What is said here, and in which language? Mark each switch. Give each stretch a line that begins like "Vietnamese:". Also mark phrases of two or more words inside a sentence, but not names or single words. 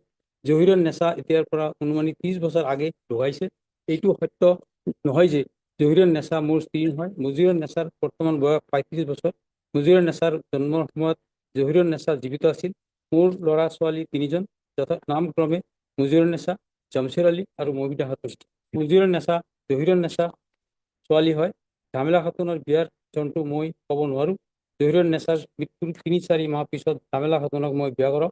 Assamese: জহিৰুন নেছা এতিয়াৰ পৰা অনুমানিক 30 বছৰ আগে ঢুকাইছে। এইটো সত্য নহয় যে জহিৰুন নেছা মোৰ স্ত্ৰী নহয়। Moziran Nasaৰ বৰ্তমান বয়স 35 বছৰ। Moziran Nasaৰ জন্মৰ সময়ত জহিৰুন নেছা জীৱিত আছিল। মোৰ ল'ৰা ছোৱালী 3জন, যথা নামক্ৰমে Moziran Nasa, Jamshir Ali, আৰু Mohida Khatun। Moziran Nasa, Johiran Nasa ছোৱালী হয়। জামিলা খাতুনৰ বিয়াৰ জনটো মই ক'ব নোৱাৰো। জহিৰুন নেছাৰ মৃত্যুৰ 3-4 মাহ পিছত জামিলা খাতুনক মই বিয়া কৰাম।